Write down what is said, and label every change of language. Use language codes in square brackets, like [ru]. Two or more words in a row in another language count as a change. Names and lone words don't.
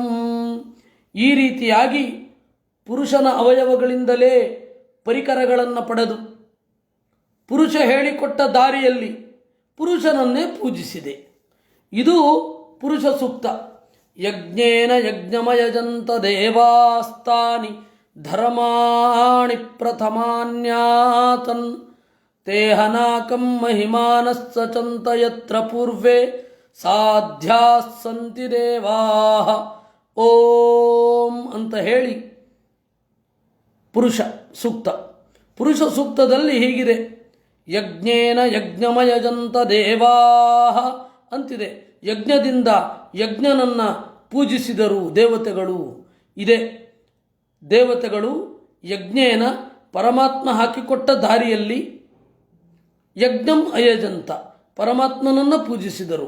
[kn] ಈ ರೀತಿಯಾಗಿ ಪುರುಷನ ಅವಯವಗಳಿಂದಲೇ ಪರಿಕರಗಳನ್ನು ಪಡೆದು ಪುರುಷ ಹೇಳಿಕೊಟ್ಟ ದಾರಿಯಲ್ಲಿ ಪುರುಷನನ್ನೇ ಪೂಜಿಸಿದೆ. ಇದು ಪುರುಷ ಸೂಕ್ತ. [sa] ಯಜ್ಞೇನ ಯಜ್ಞಮಯಜಂತ ದೇವಾಸ್ತಾನಿ ಧರ್ಮಾಣಿ ಪ್ರಥಮಾನ್ಯಾತನ್ ತೇಹನಾಕಂ ಮಹಿಮಾನಸ್ಸಚಂತ ಯತ್ರ ಪೂರ್ವೇ ಸಾಧ್ಯಾಸ್ ಸಂತಿ ದೇವಾಃ ಓಂ [kn] ಅಂತ ಹೇಳಿ ಪುರುಷ ಸೂಕ್ತ. ಪುರುಷ ಸೂಕ್ತದಲ್ಲಿ ಹೀಗಿದೆ: [sa] ಯಜ್ಞೇನ ಯಜ್ಞಮಯಜಂತ ದೇವಾಃ [kn] ಅಂತಿದೆ. ಯಜ್ಞದಿಂದ ಯಜ್ಞನನ್ನು ಪೂಜಿಸಿದರು ದೇವತೆಗಳು. ಇದೆ ದೇವತೆಗಳು ಯಜ್ಞೇನ ಪರಮಾತ್ಮ ಹಾಕಿಕೊಟ್ಟ ದಾರಿಯಲ್ಲಿ [sa] ಯಜ್ಞಂ ಅಯಜಂತ [kn] ಪರಮಾತ್ಮನನ್ನು ಪೂಜಿಸಿದರು.